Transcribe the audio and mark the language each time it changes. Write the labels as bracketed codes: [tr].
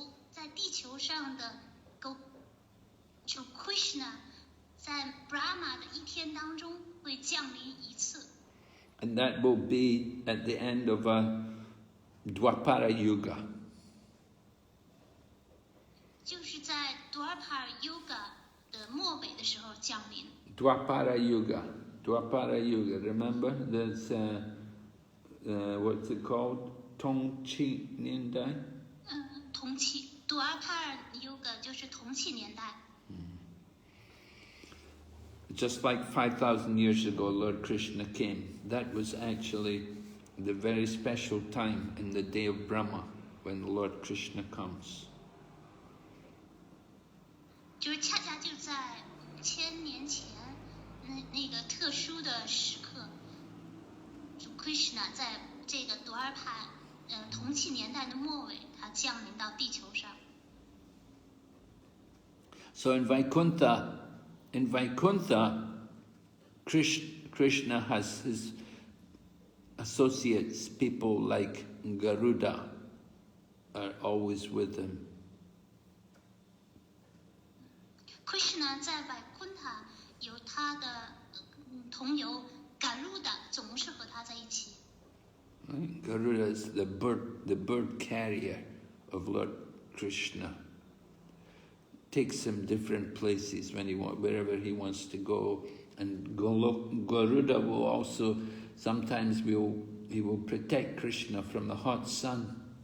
[zh] 在地球上的 Krishna 在 Brahma 的一天当中会会降临一次。 [en] And that will be at the end of a Dwapara Yuga. [zh] 就是在多尔帕尔 Yuga 的末尾的时候降临。 [en] Dwapara Yuga. Dwapara Yuga. Remember? There's, what's it called? [zh] Tongchi Niandai? 铜器，多尔帕尔 Yuga 就是铜器年代。 [en] Just like 5,000 years ago, Lord Krishna came. That was actually the very special time in the day of Brahma when Lord Krishna comes. [zh] 就是恰恰就在5000年前，那个特殊的时刻，主 Krishna 在这个多尔帕铜器年代的末尾，他降临到地球上。 [en] So in Vaikuntha, Krishna has his associates, people like Garuda, are always with him. [zh] Krishna 在外昆塔有他的同游 Garuda 总是和他在一起。 [en] Right? Garuda is the bird carrier of Lord Krishna. Takes him different places wherever he wants to go, and Garuda will also sometimes he will protect Krishna from the hot sun.